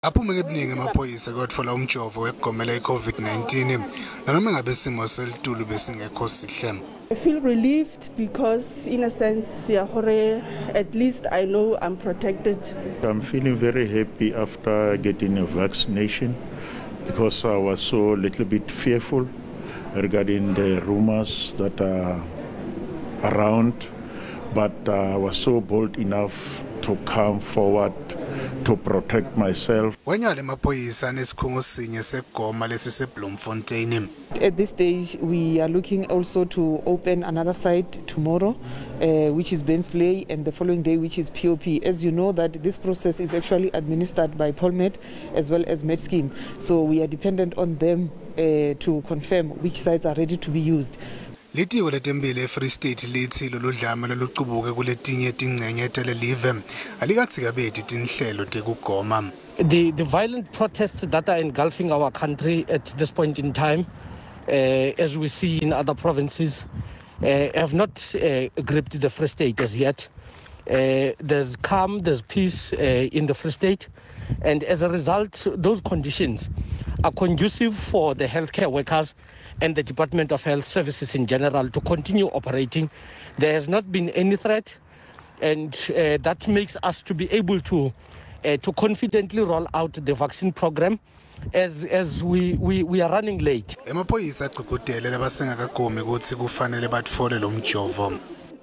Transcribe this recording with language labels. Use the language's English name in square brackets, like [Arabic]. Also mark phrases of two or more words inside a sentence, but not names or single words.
[Swati] Aphume ngebuningi Emaphoyisa kodwa umjovo wekugomela iCovid-19 nanoma ngabe isimo selitulu besingekho sihle. [English] I feel relieved because in a sense at least I know I'm protected. I'm feeling very happy after getting a vaccination because I was so a little bit fearful regarding the rumors that are around, but I was so bold enough to come forward to protect myself. [Swati] Wenyale Emaphoyisa nesikhungo sinye sekugoma lesiseBloemfontein. [English] At this stage, we are looking also to open another site tomorrow, which is Bensplay, and the following day, which is POP. As you know, that this process is actually administered by Polmed as well as MedScheme. So we are dependent on them to confirm which sites are ready to be used. [Swati] Litiwe letembile eFree State lithi loludlame loluqubuke kuletinye tingcenye telelive alikathikabedi tinhlelo tekugoma. [English] The violent protests that are engulfing our country at this point in time, as we see in other provinces, have not gripped the Free State as yet. There's calm, there's peace in the Free State, and as a result, those conditions are conducive for the healthcare workers and the Department of Health Services in general to continue operating. There has not been any threat, and that makes us to be able to confidently roll out the vaccine program as we are running late. [Swati] Emaphoyisa agqugqudele labasengakagomi ukuthi kufanele batfole lo mjovo.